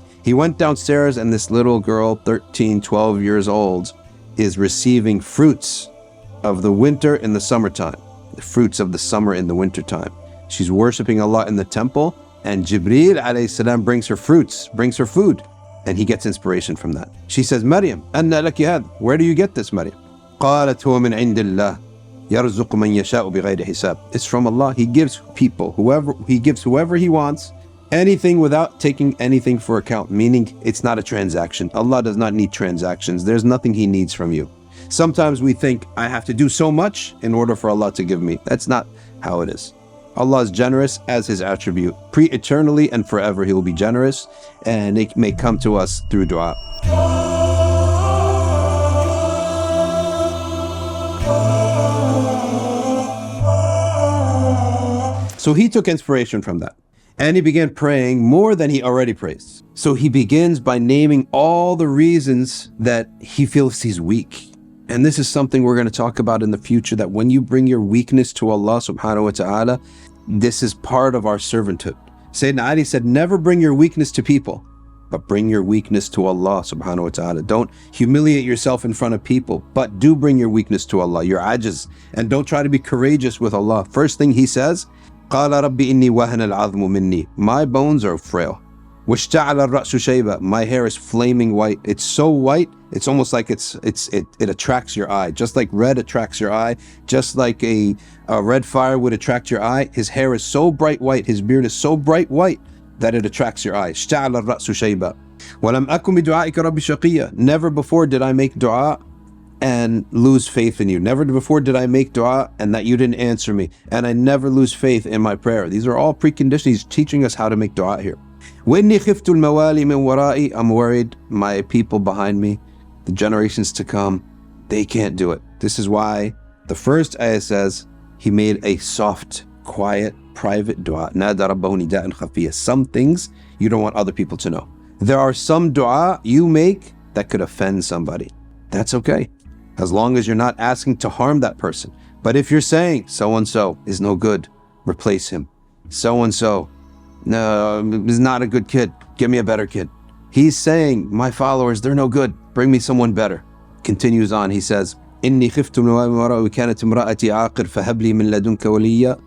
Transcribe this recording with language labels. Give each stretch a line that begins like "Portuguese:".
English: He went downstairs and this little girl, 13, 12 years old, is receiving fruits of the winter in the summertime, the fruits of the summer in the wintertime. She's worshiping Allah in the temple, and Jibreel alayhi salam brings her fruits, brings her food, and he gets inspiration from that. She says, Maryam,
Arabic: anna laki had?
English: Where do you get this, Maryam?
Arabic: قالت هو من عند الله يرزق من يشاء بغير حساب.
English: It's from Allah. He gives people, whoever he wants, anything without taking anything for account, meaning it's not a transaction. Allah does not need transactions. There's nothing he needs from you. Sometimes we think, I have to do so much in order for Allah to give me. That's not how it is. Allah is generous as his attribute. Pre-eternally and forever he will be generous, and it may come to us through dua. So he took inspiration from that. And he began praying more than he already prays. So he begins by naming all the reasons that he feels he's weak. And this is something we're going to talk about in the future, that when you bring your weakness to Allah subhanahu wa ta'ala, this is part of our servanthood. Sayyidina Ali said, never bring your weakness to people, but bring your weakness to Allah subhanahu wa ta'ala. Don't humiliate yourself in front of people, but do bring your weakness to Allah, your ajiz, and don't try to be courageous with Allah. First thing he says,
Arabic: قال رب إني وهن العظم مني.
English: My bones are frail.
Arabic: واشتعل الرأس شيبة.
English: My hair is flaming white. It's so white, it's almost like it attracts your eye. Just like red attracts your eye, just like a red fire would attract your eye. His hair is so bright white, his beard is so bright white that it attracts your eye.
Arabic: اشتعل الرأس شيبة. ولم أكن بدعائك رب شقيا.
English: Never before did I make dua and lose faith in you. Never before did I make dua and that you didn't answer me. And I never lose faith in my prayer. These are all preconditions. He's teaching us how to make dua here.
Arabic: وإني خفت الموالي من ورائي.
English: I'm worried my people behind me, the generations to come, they can't do it. This is why the first ayah says he made a soft, quiet, private dua.
Arabic: نادى ربه نداء خفيا.
English: Some things you don't want other people to know. There are some dua you make that could offend somebody. That's okay, as long as you're not asking to harm that person. But if you're saying, so-and-so is no good, replace him. So-and-so, no, is not a good kid, give me a better kid. He's saying, my followers, they're no good, bring me someone better. Continues on, he says,
Arabic: إني خفت من وراءي وكانت امرأتي عاقر فهب لي من لدنك وليا.